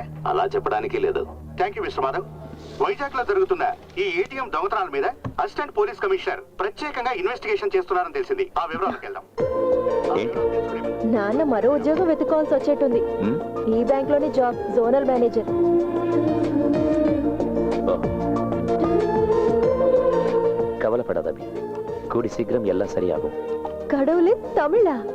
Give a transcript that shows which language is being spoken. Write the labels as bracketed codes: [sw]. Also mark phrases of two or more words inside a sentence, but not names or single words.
[te] అలా చెప్పడానికి లేదు. [en] Thank you Mister Madhav. [te] వైజాగ్ లో జరుగుతున్న ఈ ఏటీఎం దొంగతనాల మీద [en] assistant police commissioner [te] ప్రత్యేకంగా ఇన్వెస్టిగేషన్ చేస్తున్నారని తెలిసింది. ఆ వివరాలకు వెళ్దాం. నాన్న మరో ఉద్యోగం వెతుకోవాల్సి వచ్చేట్టుంది. ఈ బ్యాంక్ లోని జాబ్, [en] zonal manager. [ta] கவலைப்படாத அபி, கூடி சீக்கிரம் எல்லாம் சரியாகும். கடவுளே, தமிழா?